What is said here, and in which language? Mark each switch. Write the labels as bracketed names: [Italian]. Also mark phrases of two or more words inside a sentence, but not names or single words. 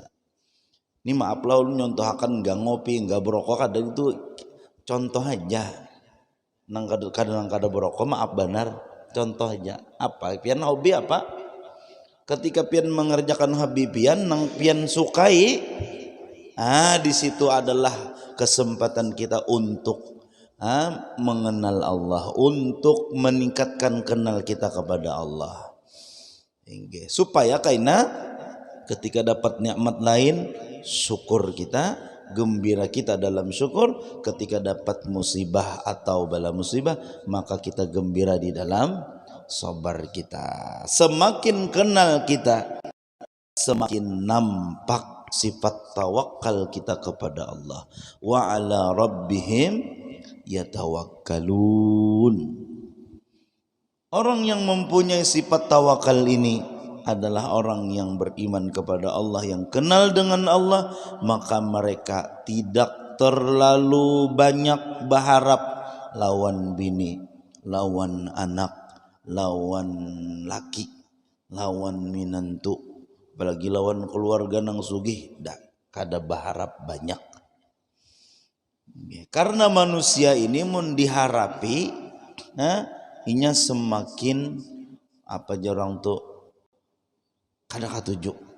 [Indonesian] Ini maaf lah lu nyontohakan nggak ngopi, nggak berokok, kadang itu contoh aja. [Banjar] Nang kadang berokok maaf benar, contoh aja. Apa? Pian hobi apa? Ketika pian mengerjakan hobi pian, nang pian sukai, [Indonesian] di situ adalah kesempatan kita untuk mengenal Allah, untuk meningkatkan kenal kita kepada Allah. Supaya kaina ketika dapat nikmat lain, syukur kita, gembira kita dalam syukur. Ketika dapat musibah atau bala musibah, maka kita gembira di dalam sabar kita. Semakin kenal kita, semakin nampak sifat tawakal kita kepada Allah. [Arabic] Wa ala rabbihim yatawakkalun. [Indonesian] Orang yang mempunyai sifat tawakal ini adalah orang yang beriman kepada Allah, yang kenal dengan Allah, maka mereka tidak terlalu banyak berharap lawan bini, lawan anak, lawan laki, lawan minantu, apalagi lawan keluarga nang sugih, [Banjar] kada berharap banyak. Karena manusia ini mun diharapi, inya semakin apa jarang tuh kada katuju.